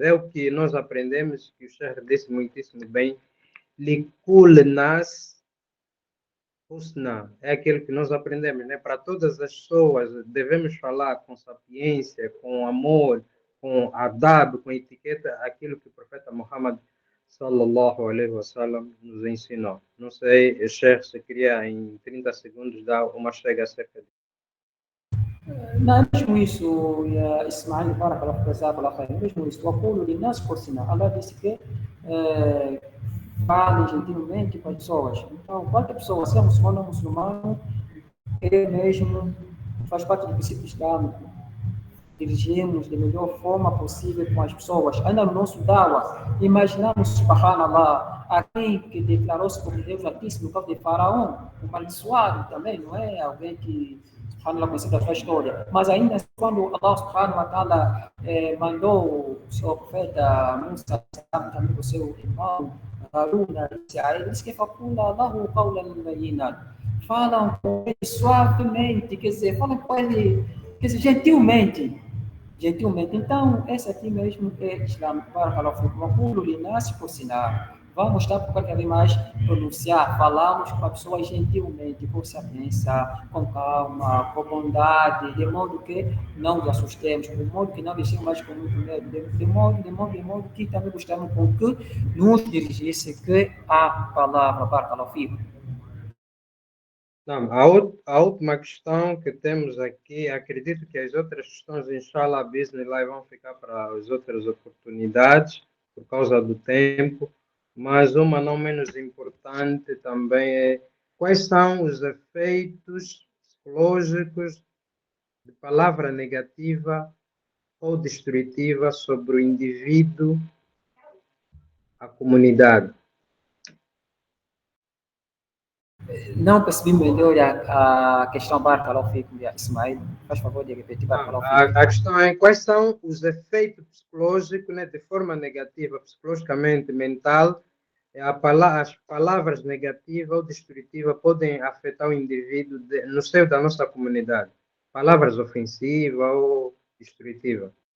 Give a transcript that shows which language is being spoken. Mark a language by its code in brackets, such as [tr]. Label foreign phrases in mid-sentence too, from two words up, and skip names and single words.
[pt] É o que nós aprendemos, que o Sheikh disse muitíssimo bem, [ar] لكل ناس حسنى, [pt] é aquilo que nós aprendemos, né? Para todas as pessoas, devemos falar com sapiência, com amor, com adab, com etiqueta, aquilo que o profeta Muhammad [ar] صلى الله عليه وسلم [pt] nos ensinou. Não sei, Sheikh, se queria em 30 segundos dar uma chega acerca disso. Não, mesmo isso, ya Ismail, [ar] بارك الله فيكم، جزاك الله خيرا. [pt] Mesmo isso, [ar] وقولوا للناس حسنا. [pt] Allah disse que fale gentilmente com as pessoas. Então, qualquer pessoa, se é muçulmano ou muçulmano, ele mesmo faz parte do princípio islâmico. Dirigimos da melhor forma possível com as pessoas. Ainda no nosso dawa, imaginamos, subhanallah, alguém que declarou-se como Deus Altíssimo no caso de Faraó, um amaldiçoado também, não é? Alguém que, subhanallah, conhece da sua história. Mas ainda quando Allah [ar] سبحانه وتعالى [pt] mandou o seu profeta Musa, também o seu irmão, Haruna, ele disse que [ar] فقولا الله قولا لينا. [pt] Falam com ele suavemente, quer dizer, falam com ele, quer dizer, gentilmente. Então, esse aqui mesmo é islâmico. [ar] بارك الله فيكم. وقولوا للناس حسنا. [pt] Vamos estar por cada vez mais pronunciar, falamos com a pessoa gentilmente, com sapiência, com calma, com bondade, de modo que não nos assustemos, de modo que não deixemos mais com muito medo, de modo que também gostamos com que nos dirigisse que a palavra. [ar] بارك الله فيكم. [pt] Não, a última questão que temos aqui, acredito que as outras questões, [ar] إن شاء الله، بسم الله, [pt] vão ficar para as outras oportunidades, por causa do tempo, mas uma não menos importante também é: quais são os efeitos psicológicos de palavra negativa ou destrutiva sobre o indivíduo, a comunidade? Não percebi melhor a questão, [ar] بارك الله فيكم، Ismail. [pt] Faz favor de repetir, [ar] بارك الله فيكم. [pt] A questão é: quais são os efeitos psicológicos, né, de forma negativa, psicologicamente, mental, as palavras negativas ou destrutivas podem afetar o indivíduo no seio da nossa comunidade? palavras ofensivas ou destrutivas?